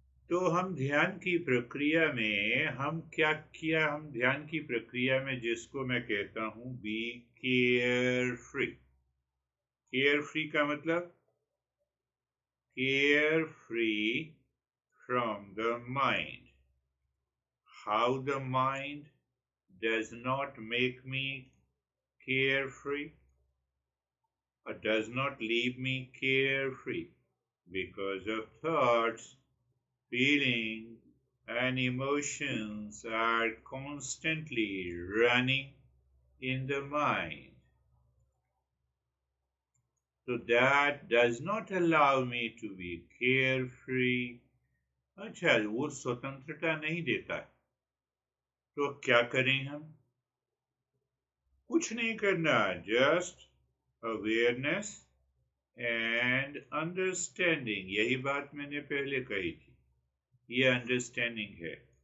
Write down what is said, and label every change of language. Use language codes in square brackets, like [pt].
[hi] तो हम ध्यान की प्रक्रिया में हम क्या किया, हम ध्यान की प्रक्रिया में जिसको मैं कहता हूं [en] Be carefree. Carefree [hi] का मतलब [en] Care free from the mind. How the mind does not make me care free or does not leave me carefree because of thoughts, feelings, and emotions are constantly running in the mind. So that does not allow me to be carefree. [hi] अच्छा, वो स्वतंत्रता नहीं देता, तो क्या करें हम? कुछ नहीं करना, [en] Just awareness and understanding. [hi] यही बात मैंने पहले कही थी, ये अंडरस्टैंडिंग है।